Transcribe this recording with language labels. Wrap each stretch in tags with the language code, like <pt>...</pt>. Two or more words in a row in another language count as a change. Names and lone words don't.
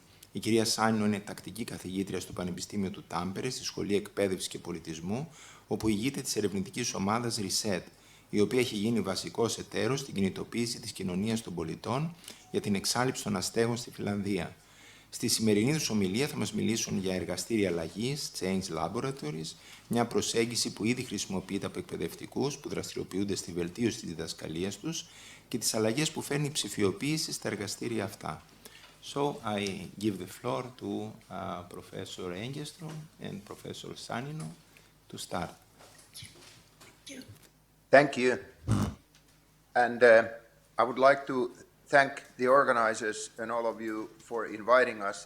<el>Η κυρία Sannino είναι τακτική καθηγήτρια στο Πανεπιστήμιο του Τάμπερε, στη Σχολή Εκπαίδευσης και Πολιτισμού, όπου ηγείται της ερευνητικής ομάδας RESET, η οποία έχει γίνει βασικός εταίρος στην κινητοποίηση της κοινωνίας των πολιτών για την εξάλειψη των αστέγων στη Φινλανδία. Στη σημερινή τους ομιλία θα μας μιλήσουν για εργαστήρια αλλαγής,</el> <en>Change Laboratories,</en> <el>μια προσέγγιση που ήδη χρησιμοποιείται από εκπαιδευτικούς που δραστηριοποιούνται στη βελτίωση της διδασκαλίας τους και τις αλλαγές που φέρνει η ψηφιοποίηση στα εργαστήρια αυτά.</el> <en>So I give the floor to Professor Engeström and Professor Sannino to start. Thank you. And I would like to thank the organizers and all of you for inviting us.</en>